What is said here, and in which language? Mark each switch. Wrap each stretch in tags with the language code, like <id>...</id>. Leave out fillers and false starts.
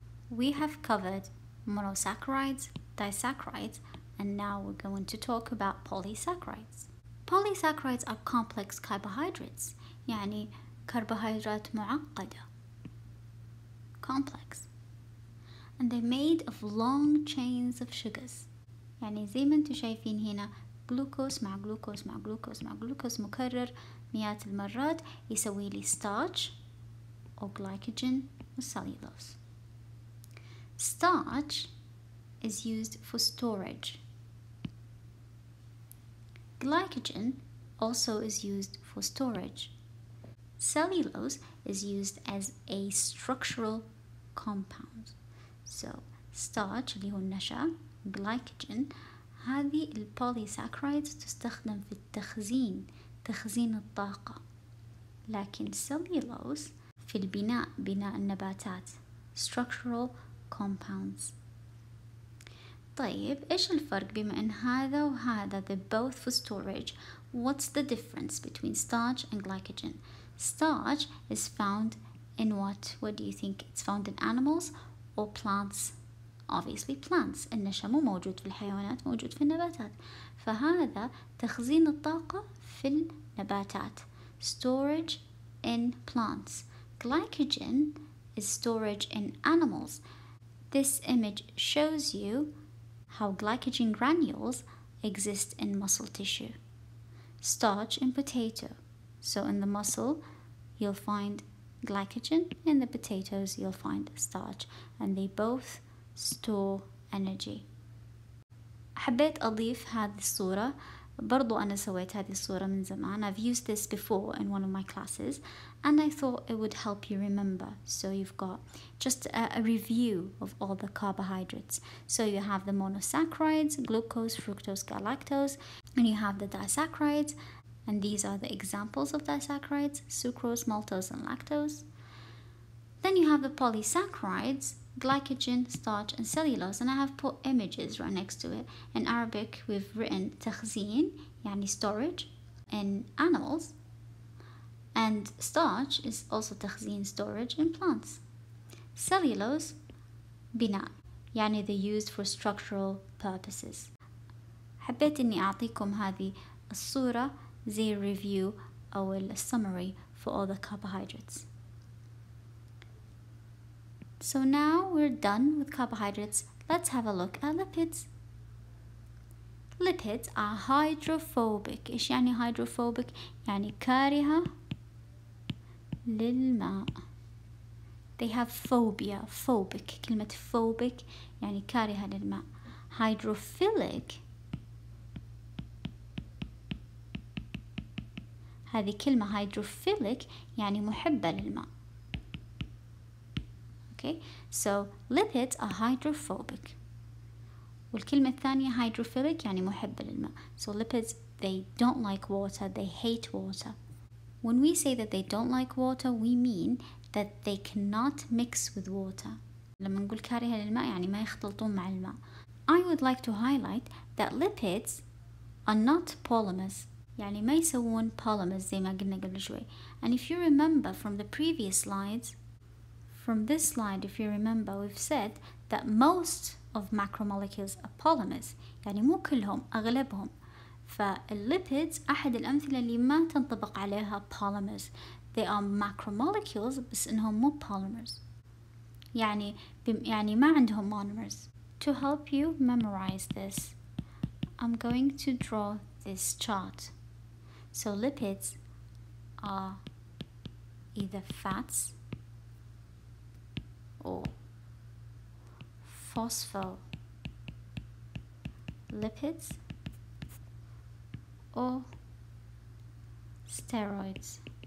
<en>We have covered monosaccharides, disaccharides, and now we're going to talk about polysaccharides. Polysaccharides are complex carbohydrates,</en> <ar>يعني carbohydrate معقدة,</ar> <en>complex, and they're made of long chains of sugars.</en> <ar>يعني زي ما انتم شايفين هنا جلوكوز مع جلوكوز مع جلوكوز مع جلوكوز مكرر مئات المرات يسوي لي</ar> <en>starch or glycogen or cellulose. Starch is used for storage. Glycogen also is used for storage. Cellulose is used as a structural compound.</en> <ar>So starch اللي هو النشا، glycogen، هذه البوليساكرايدز تستخدم في التخزين، تخزين الطاقة. لكن cellulose في البناء، بناء النباتات،</ar> <en>structural compounds.</en> <ar>طيب إيش الفرق بما أن هذا وهذا</ar> <en>they're both for storage? What's the difference between starch and glycogen? Starch is found in what? What do you think? It's found in animals or plants? Obviously plants.</en> <ar>النشا مو موجود في الحيوانات، موجود في النباتات. فهذا تخزين الطاقة في النباتات.</ar> <en>Storage in plants. Glycogen is storage in animals. This image shows you how glycogen granules exist in muscle tissue. Starch in potato. So in the muscle, you'll find glycogen. In the potatoes, you'll find starch. And they both store energy.</en> <ar>حبيت أضيف هذه الصورة. برضو أنا سويت هذه الصورة من زمان.</ar> <en>I've used this before in one of my classes, and I thought it would help you remember. So you've got just a review of all the carbohydrates. So you have the monosaccharides, glucose, fructose, galactose, and you have the disaccharides, and these are the examples of disaccharides: sucrose, maltose, and lactose. Then you have the polysaccharides, glycogen, starch and cellulose, and I have put images right next to it. In Arabic we've written</en> <ar>تخزين يعني</ar> <en>storage in animals, and starch is also تخزين storage in plants. Cellulose</en> <ar>بناء يعني</ar> <en>they're used for structural purposes.</en> <ar>حبيت إني أعطيكم هذه الصورة زي review أو</ar> <en>summary for all the carbohydrates. So now we're done with carbohydrates. Let's have a look at lipids. Lipids are hydrophobic.</en> <ar>إيش يعني hydrophobic؟ يعني كارهة للماء.</ar> <en>They have phobia. Phobic.</en> <ar>كلمة phobic يعني كارهة للماء. Hydrophilic هذه كلمة hydrophilic يعني محبة للماء.</ar> <en>Okay, so lipids are hydrophobic.</en> <ar>والكلمة الثانية hydrophilic يعني محبة للماء.</ar> <en>So lipids, they don't like water, they hate water. When we say that they don't like water, we mean that they cannot mix with water.</en> <ar>لما نقول كارهة للماء يعني ما يختلطون مع الماء.</ar> <en>I would like to highlight that lipids are not polymers.</en> <ar>يعني ما يسوون polymers زي ما قلنا قبل شوي.</ar> <en>And if you remember from the previous slides, from this slide, if you remember, we've said that most of macromolecules are polymers.</en> <ar>يعني مو كلهم، أغلبهم. فالlipids أحد الأمثلة اللي ما تنطبق عليها polymers.</ar> <en>They are macromolecules</en> <ar>بس إنهم مو</ar> <en>polymers.</en> <ar>يعني ما عندهم monomers.</ar> <en>To help you memorize this, I'm going to draw this chart. So lipids are either fats or phospholipids or steroids.</en>